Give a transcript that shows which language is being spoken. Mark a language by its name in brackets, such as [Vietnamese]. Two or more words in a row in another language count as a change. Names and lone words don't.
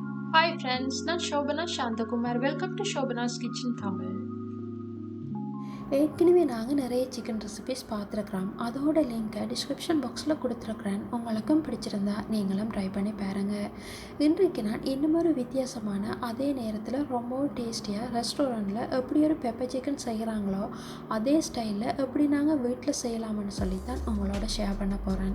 [English] Hi friends, நான் Shobana Shantakumar. Welcome to Shobana's Kitchen Tamil. [Tamil] ஏற்கனவே நாங்கள் நிறைய [English] chicken recipes [Tamil] பார்த்துருக்குறோம். அதோட லிங்க்கை [English] description box [Tamil] கொடுத்துருக்குறேன். உங்களுக்கும் பிடிச்சிருந்தா நீங்களும் ட்ரை பண்ணி பாருங்கள். இன்றைக்கு நான் இன்னும் ஒரு வித்தியாசமான அதே நேரத்தில் ரொம்பவும் [English] tasty restaurant [Tamil] எப்படி ஒரு [English] pepper chicken [Tamil] செய்கிறாங்களோ அதே ஸ்டைலில் எப்படி நாங்கள் வீட்டில் செய்யலாம்னு சொல்லித்தான் உங்களோட ஷேர் பண்ண போகிறேன்.